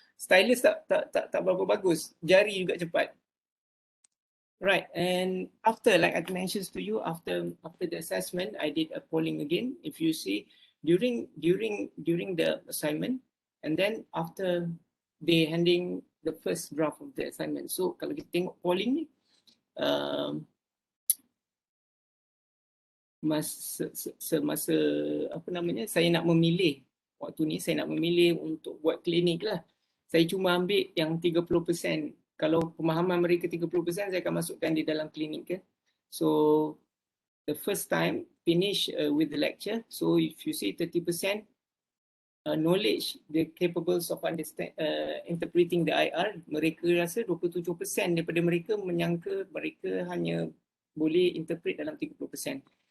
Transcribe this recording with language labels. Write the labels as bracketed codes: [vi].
[ms] Stylus tak berapa bagus, jari juga cepat. [en] Right, and after, like I mentioned to you, after the assessment, I did a polling again. If you see during the assignment, and then after they handing the first draft of the assignment. [ms] So kalau kita tengok polling ni, semasa apa namanya, saya nak memilih waktu ni, saya nak memilih untuk buat klinik lah. Saya cuma ambil yang 30%. Kalau pemahaman mereka 30%, saya akan masukkan di dalam klinik ke. [en] So the first time finish with the lecture. So if you see 30% knowledge, they're capable of interpreting the IR. [ms] Mereka rasa 27% daripada mereka menyangka mereka hanya boleh interpret dalam 30%.